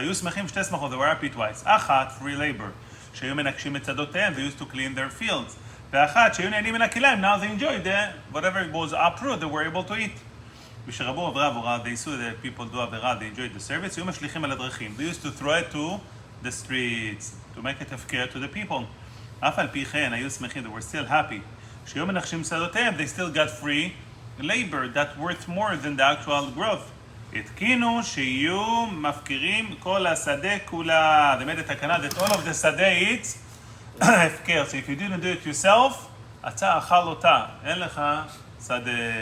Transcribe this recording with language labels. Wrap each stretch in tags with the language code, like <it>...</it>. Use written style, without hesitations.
<he>והיו שמחים שתי שמחות,</he> <en>they were happy twice.</en> <he>אחת,</he> <en>free labor.</en> <he>שהיו מנקשים את שדותיהם,</he> <en>they used to clean their fields.</en> <he>ואחת, שהיו נהנים מן הכליים,</he> <en>now they enjoyed whatever was uprooted, they were able to eat.</en> <he>ושרבו עברה עבורה,</he> <en>they saw that people do עברה, they enjoyed the service,</en> <he>היו משליכים על הדרכים.</he> <en>They used to throw it to the streets, to make it הפקר to the people.</en> <he>אף על פי כן, היו שמחים,</he> <en>they were still happy.</en> <he>שהיו מנחשים שדותיהם,</he> <en>they still got free labor that worth more than the actual growth.</en> <he>התקינו שיהיו מפקירים כל השדה כולה.</he> <en>They made a תקנה that all of the שדה it's הפקר. So if you didn't do it yourself,</en> <he>אתה אכל אותה. אין לך שדה.</he>